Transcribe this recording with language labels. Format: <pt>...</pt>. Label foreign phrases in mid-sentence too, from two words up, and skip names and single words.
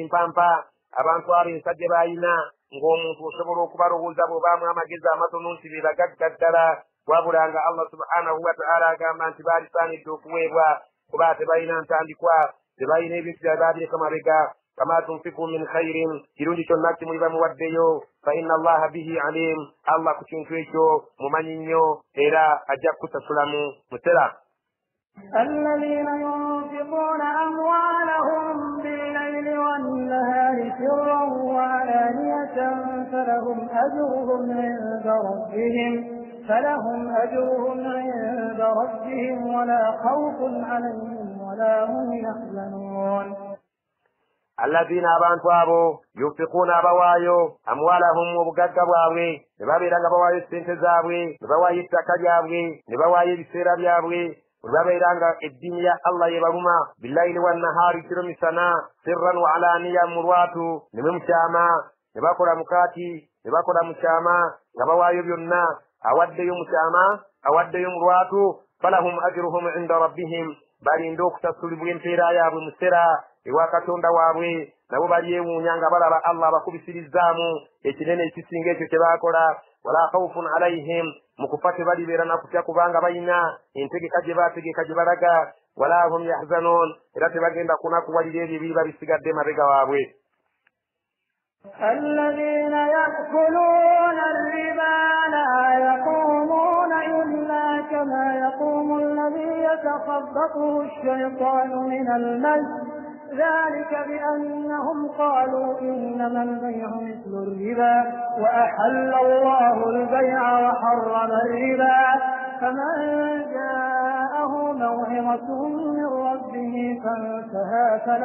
<lg>mpampa abantu abo ensa gye balina ng'omuntu osobola okubalowooza bw'obaamu amagezi amatono nti be bagagga ddala wabula nga</lg> <ar>الله سبحانه وتعالى</ar> <lg>agamba nti baalisaanidde okuweebwa kuba tebalina ntandikwa tebalina ebintu bya baabireka mabega kama</lg> <ar>تنفقوا من خير</ar> <lg>kirungi kyonna kimuli bamuwaddeyo</lg> <ar>فإن الله به عليم</ar> <lg>Allah ku kintu ekyo mumanyi nnyo era ajja kukusasulamu musera.</lg> <ar>الذين ينفقون أموالهم بالليل والنهار سرا وعلانية فلهم أجرهم عند ربهم ولا خوف عليهم ولا هم يحزنون.</ar> <lg>alladhina abantu abo yunfiquna abawaayo amwalahum obugagga bwabwe ne babeera nga bawaayo sente zaabwe ne bawaayo ettaka lyabwe ne bawaayo ebiseera byabwe bwe babeera nga eddiini ya Allah yebaluma</lg> <ar>بالليل والنهار</ar> <lg>kiro misana</lg> <ar>سرا وعلانية</ar> <lg>mu lwatu ne mukyama ne bakola mukaati ne bakola mukyama nga bawaayo byonna awaddeyo mukyama awaddeyo mu lwatu</lg> <ar>فلهم أجرهم عند ربهم</ar> <lg>balinda okusasulibwa empeera yaabwe mu ssera ewa katonda waabwe nabo balyewuunya nga balaba Allah bakubisirizaamu ekinene ekisinga ekyo kye baakola</lg> <ar>ولا خوف عليهم</ar> <lg>mu kufa tebalibeera na kutya kubanga balina entegeka gye baategeka gye balaga</lg> <ar>ولا هم يحزنون</ar> <lg>era tebagenda kunakuwalira ebyo ebiri babisigadde mabega waabwe.</lg> <ar>الذين يأكلون الربا لا يقومون إلا كما يقوم الذي يتخبطه الشيطان من المس ذلك بأنهم قالوا إنما البيع مثل الربا وأحل الله البيع وحرم الربا فمن جاءه موعظة من ربه فانتهى</ar>